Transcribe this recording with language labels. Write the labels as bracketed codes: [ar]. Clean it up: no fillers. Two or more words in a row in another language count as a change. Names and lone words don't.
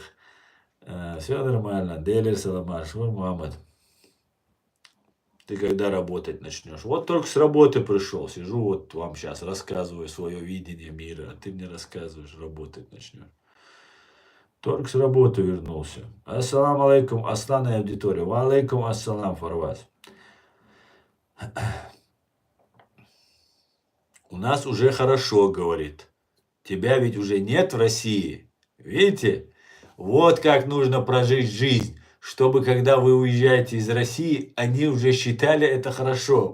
[ru] Все нормально. Делер Саламаш, Мамонт. Ты когда работать начнешь? Вот только с работы пришел, сижу, вот вам сейчас рассказываю свое видение мира, а ты мне рассказываешь, работать начнешь. Только с работы вернулся. [ar] السلام عليكم, [ru] Аслан и аудитория. [ar] وعليكم السلام, Фарваз. [ru] У нас уже хорошо, говорит. Тебя ведь уже нет в России. Видите? Вот как нужно прожить жизнь, чтобы когда вы уезжаете из России, они уже считали это хорошо.